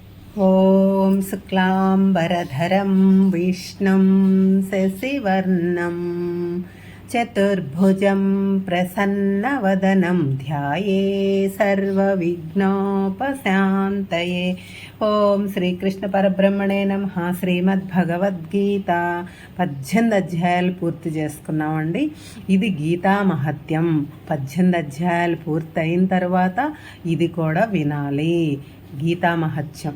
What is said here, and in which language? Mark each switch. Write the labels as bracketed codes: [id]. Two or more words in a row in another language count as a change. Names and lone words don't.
[sa] ॐ शुक्लाम्बरधरं विष्णुं शशिवर्णं चतुर्भुजं प्रसन्नवदनं ध्याये सर्वविघ्नोपशान्तये। ఓం శ్రీకృష్ణ పరబ్రహ్మణే నమః. [te] శ్రీమద్భగవద్గీత 18 అధ్యాయాలు పూర్తి చేసుకున్నామండి. ఇది గీతా మహత్యం. 18 అధ్యాయాలు పూర్తయిన తర్వాత ఇది కూడా వినాలి. గీతా మహత్యం.